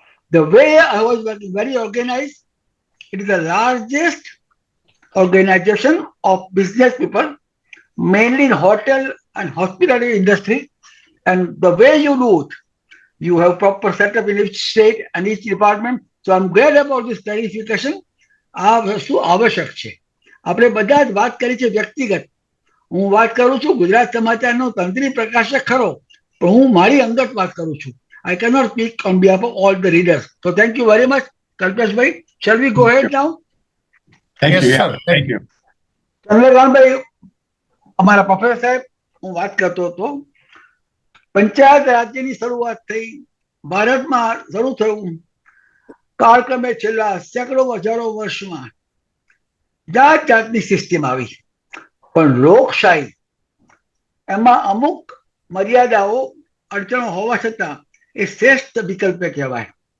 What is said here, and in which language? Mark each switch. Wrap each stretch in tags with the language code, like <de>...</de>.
<en>The way I was working, very organized. It is the largest organization of business people, mainly in hotel and hospitality industry. And the way you do it, you have proper setup in each state and each department. So I'm glad about this clarification.</en> <gu>આ વસ્તુ આવશ્યક છે. આપણે બધા જ વાત કરી છે વ્યક્તિગત. હું વાત કરું છું ગુજરાત સમાચારનો તંત્રી પ્રકાશક ખરો, પણ હું મારી અંગત વાત કરું છું.</gu> <en>I cannot speak on behalf of all the readers. So thank you very much, Kalpesh bhai. Shall we go ahead now? Thank Yes, you. sir. Thank you.</en> <gu>Chandrakant ભાઈ, અમારા પ્રોફેસર સાહેબ, હું વાત કરતો હતો. પંચાયત રાજ્યની શરૂઆત થઈ, ભારતમાં શરૂ થયું. કાળક્રમે છેલ્લા સેંકડો હજારો વર્ષમાં જાત જાતની સિસ્ટમ આવી, પણ લોકશાહી એમાં અમુક મર્યાદાઓ અડચણો હોવા છતાં એ શ્રેષ્ઠ વિકલ્પ કહેવાય.</gu>